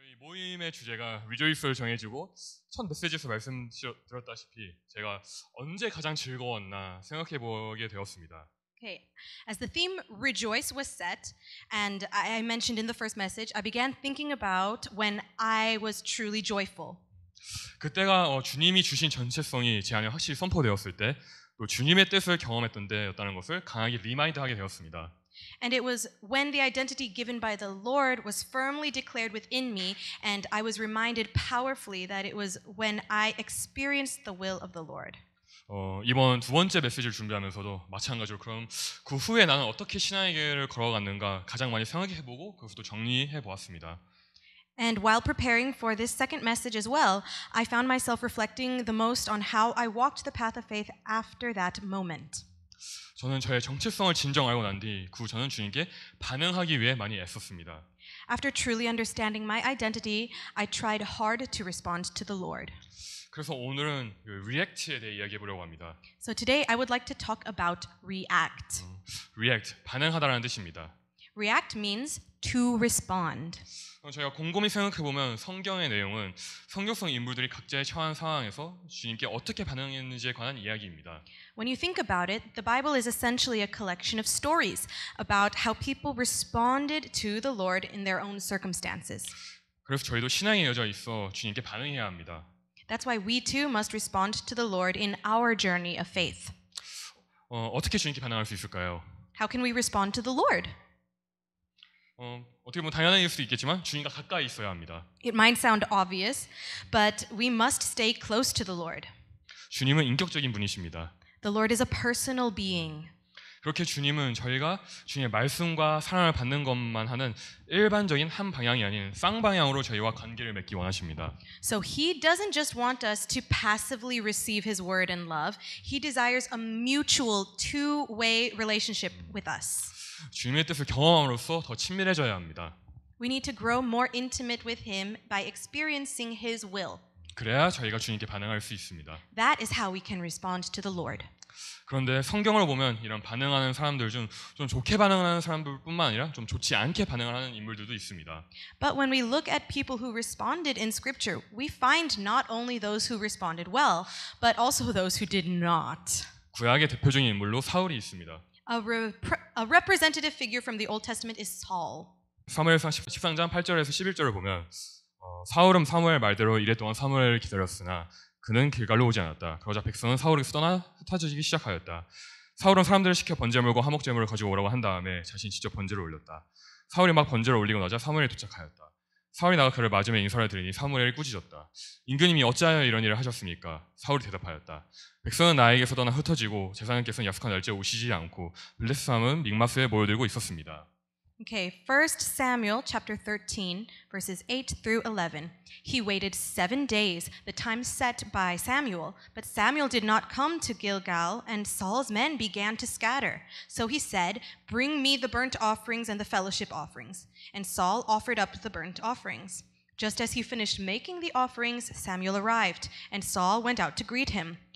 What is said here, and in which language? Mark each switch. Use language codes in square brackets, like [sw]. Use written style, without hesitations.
[ko] 모임의 주제가 Rejoice로 정해지고 첫 메시지에서 말씀드렸다시피 제가 언제 가장 즐거웠나 생각해 보게 되었습니다. [en] Okay, as the theme Rejoice was set, and I mentioned in the first message, I began thinking about when I was truly joyful. [ko] 그때가 주님이 주신 전체성이 제 안에 확실히 선포되었을 때 또 주님의 뜻을 경험했던 때였다는 것을 강하게 리마인드하게 되었습니다. [en] And it was when the identity given by the Lord was firmly declared within me, and I was reminded powerfully that it was when I experienced the will of the Lord. [ko] 이번 두 번째 메시지를 준비하면서도 마찬가지로 그럼 그 후에 나는 어떻게 신앙의 길을 걸어갔는가 가장 많이 생각해보고 그것도 정리해보았습니다. [en] And while preparing for this second message as well, I found myself reflecting the most on how I walked the path of faith after that moment. [ko] 저는 저의 정체성을 진정 알고 난 뒤 그 저는 주님께 반응하기 위해 많이 애썼습니다. [en] After truly understanding my identity, I tried hard to respond to the Lord. [ko] 그래서 오늘은 React에 대해 이야기해 보려고 합니다. [en] So today I would like to talk about react. [ko] React, 반응하다라는 뜻입니다. [en] React means to respond. [ko] 저희가 곰곰이 생각해보면 성경의 내용은 성경성 인물들이 각자의 처한 상황에서 주님께 어떻게 반응했는지에 관한 이야기입니다. [en] When you think about it, the Bible is essentially a collection of stories about how people responded to the Lord in their own circumstances. [ko] 그래서 저희도 신앙의 여정에 있어 주님께 반응해야 합니다. [en] That's why we too must respond to the Lord in our journey of faith. [ko] 어떻게 주님께 반응할 수 있을까요? [en] How can we respond to the Lord? [ko] 어떻게 보면 당연한 일일 수도 있겠지만 주님과 가까이 있어야 합니다. [en] It might sound obvious, but we must stay close to the Lord. [ko] 주님은 인격적인 분이십니다. [en] The Lord is a personal being. [ko] 그렇게 주님은 저희가 주님의 말씀과 사랑을 받는 것만 하는 일반적인 한 방향이 아닌 쌍방향으로 저희와 관계를 맺기 원하십니다. [en] So he doesn't just want us to passively receive his word and love. He desires a mutual two-way relationship with us. [ko] 주님의 뜻을 경험함으로써 더 친밀해져야 합니다. [en] We need to grow more intimate with him by experiencing his will. [ko] 그래야 저희가 주님께 반응할 수 있습니다. [en] That is how we can respond to the Lord. [ko] 그런데 성경을 보면 이런 반응하는 사람들 중 좀 좋게 반응하는 사람들뿐만 아니라 좀 좋지 않게 반응하는 인물들도 있습니다. [en] But when we look at people who responded in Scripture, we find not only those who responded well, but also those who did not. [ko] 구약의 대표적인 인물로 사울이 있습니다. [en] A representative figure from the Old Testament is Saul. [ko] 사무엘상 13장 8절에서 11절을 보면 사울은 사무엘 말대로 이래 동안 사무엘을 기다렸으나 그는 길갈로 오지 않았다. 그러자 백성은 사울에게서 떠나 흩어지기 시작하였다. 사울은 사람들을 시켜 번제물과 화목제물을 가지고 오라고 한 다음에 자신이 직접 번제를 올렸다. 사울이 막 번제를 올리고 나자 사무엘이 도착하였다. 사울이 나가 그를 맞으며 인사를 드리니 사무엘이 꾸짖었다. 임금님이 어찌하여 이런 일을 하셨습니까? 사울이 대답하였다. 백성은 나에게서 떠나 흩어지고 제사장께서는 약속한 날짜에 오시지 않고 블레셋함은 믹마스에 모여들고 있었습니다. [en] Okay, 1 Samuel chapter 13, verses 8 through 11. He waited 7 days, the time set by Samuel, but Samuel did not come to Gilgal, and Saul's men began to scatter. So he said, "Bring me the burnt offerings and the fellowship offerings." And Saul offered up the burnt offerings. Just as he finished making the offerings, Samuel arrived, and Saul went out to greet him.